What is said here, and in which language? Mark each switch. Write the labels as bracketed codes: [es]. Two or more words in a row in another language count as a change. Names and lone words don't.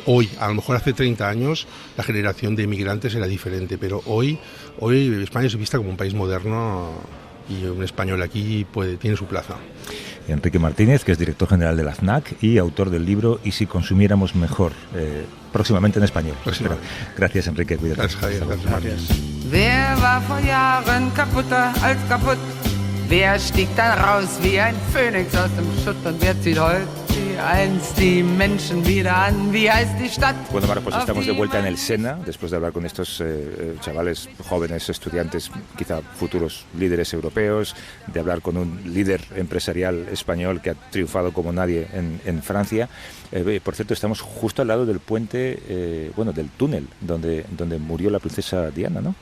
[es] Hoy, a lo mejor hace 30 años, la generación de emigrantes era diferente, pero hoy España es vista como un país moderno y un español aquí tiene su plaza. Enrique Martínez, que es director general de la FNAC y autor del libro Y si consumiéramos mejor, próximamente en español. Gracias, Enrique. Cuídate. Gracias, Javier. Gracias, Martín. [de] Wer war vor Jahren kaputter als kaputt? Wer stieg dann raus wie ein Phönix aus dem Schutt? Und wer zieht heute einst die Menschen wieder an? Wie heißt die Stadt? [es] Bueno, Mara, pues estamos de vuelta en el Sena, después de hablar con estos chavales jóvenes, estudiantes, quizá futuros líderes europeos, de hablar con un líder empresarial español que ha triunfado como nadie en Francia. Por cierto, estamos justo al lado del puente, del túnel donde murió la princesa Diana, ¿no?